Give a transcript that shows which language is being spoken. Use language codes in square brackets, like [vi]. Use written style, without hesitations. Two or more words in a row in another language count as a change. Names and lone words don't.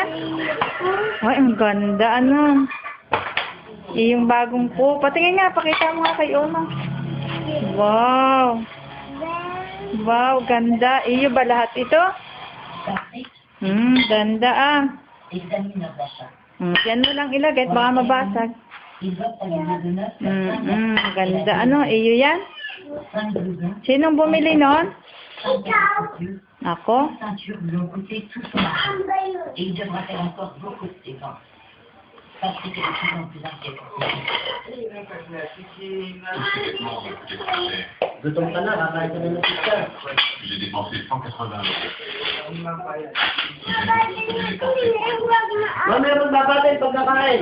[tl] Ay, ang ganda, ano. Yung bagong po. Patingin nga, pakita mo nga kay Oma. Wow. Wow, ganda. Iyo ba lahat ito? Ganda ah. [fr] Examine leurs achats. [tl] Yan mo lang ilagay, baka mabasag. [fr] Ils optent à l'idée de neuf, [tl] Ganda. Ano, iyo yan? [fr] 5 blousons, [tl] Sinong bumili nun? [fr] 5 ceintures, [tl] Ako? [fr] ceintures lui ont coûté tout son argent. Et il devra faire encore beaucoup de dépenses. Patrick est de plus en plus inquiet pour ses [tl] Gutom ka na, kakain ka na ng pizza. [fr] J'ai dépensé 180 €. [tl] Mamaya magbabatay pagkakain.